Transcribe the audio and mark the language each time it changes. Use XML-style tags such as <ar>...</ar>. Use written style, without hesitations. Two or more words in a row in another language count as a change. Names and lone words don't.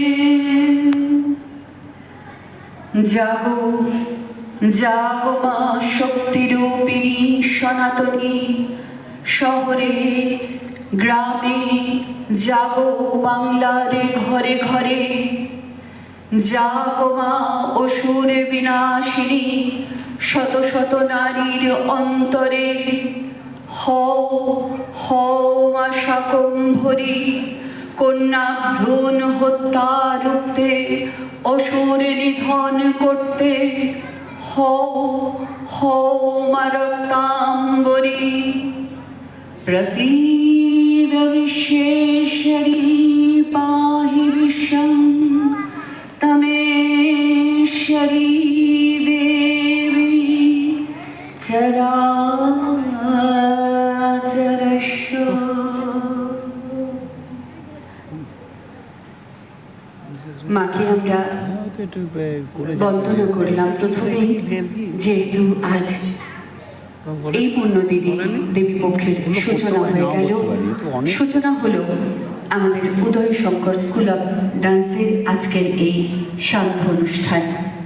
<bn>জাগো জাগো মা শক্তিরূপিণী সনাতনী শহরে গ্রামে জাগো বাংলার ঘরে ঘরে জাগো মা অসুর বিনাশিনী শত শত নারীর অন্তরে हও হও মা শাকম্ভরী কন্যা ভ্রূণ হত্যা রুখতে অসুর নিধন করতে হও হও মা রক্তাম্বরী</bn> <sa>प्रसीद विश्वेश्वरी पाहि विश्वं तमेश्वरी देवी चराचरस्व।</sa> <bn>মাকে আমরা বন্দনা করলাম প্রথমেই, যেহেতু আজ এই পুণ্যদিনে দেবী পক্ষের সূচনা হয়ে গেল। সূচনা হলো আমাদের উদয় শঙ্কর স্কুল অফ ডান্সের আজকের এই সান্ধ্য অনুষ্ঠান।</bn>